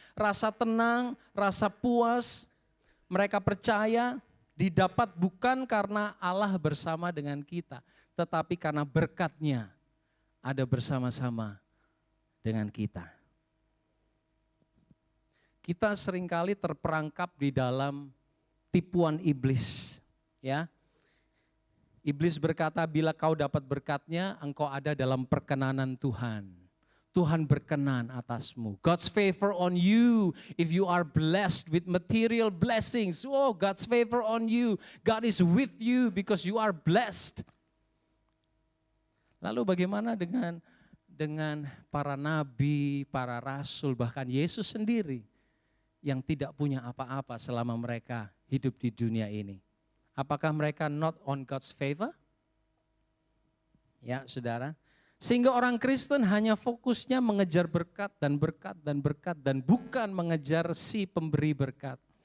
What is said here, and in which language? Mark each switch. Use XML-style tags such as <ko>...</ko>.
<id>Rasa tenang, rasa puas, mereka percaya didapat bukan karena Allah bersama dengan kita, tetapi karena berkatnya ada bersama-sama dengan kita. Kita seringkali terperangkap di dalam tipuan iblis, ya. Iblis berkata, bila kau dapat berkatnya, engkau ada dalam perkenanan Tuhan. Tuhan berkenan atasmu.</id> <en>God's favor on you if you are blessed with material blessings. God's favor on you. God is with you because you are blessed.</en> <id>Lalu bagaimana dengan para nabi, para rasul, bahkan Yesus sendiri yang tidak punya apa-apa selama mereka hidup di dunia ini? Apakah mereka</id> <en>not on God's favor?</en> <id>Ya saudara, sehingga orang Kristen hanya fokusnya mengejar berkat dan berkat dan berkat dan bukan mengejar si pemberi berkat.</id>